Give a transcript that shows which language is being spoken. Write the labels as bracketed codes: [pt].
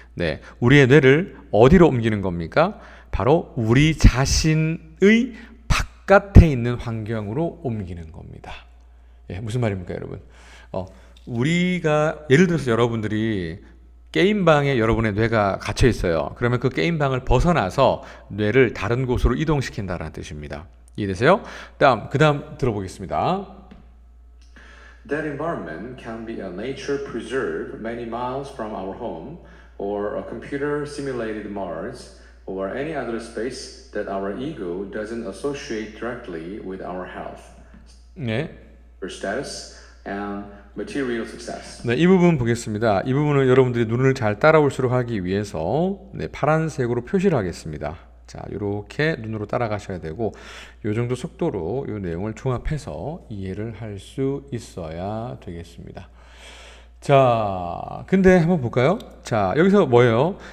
[ko] 네, 우리의 뇌를 어디로 옮기는 겁니까? 바로 우리 자신의 바깥에 있는 환경으로 옮기는 겁니다. 예, 무슨 말입니까, 여러분? 우리가 예를 들어서 여러분들이 게임방에 여러분의 뇌가 갇혀 있어요. 그러면 그 게임방을 벗어나서 뇌를 다른 곳으로 이동시킨다는 뜻입니다. 이해되세요? 그 다음 들어보겠습니다. [en] That environment can be a nature preserve many miles from our home or a computer simulated Mars or any other space that our ego doesn't associate directly with our health, 네. or status and material success. [ko] 네, 이 부분 보겠습니다. 이 부분은 여러분들이 눈을 잘 따라올수록 하기 위해서 파란색으로 표시를 하겠습니다. 자, 이렇게 눈으로 따라가셔야 되고 이 정도 속도로 이 내용을 종합해서 이해를 할 수 있어야 되겠습니다. 자, 근데 한번 볼까요? 자, 여기서 뭐예요?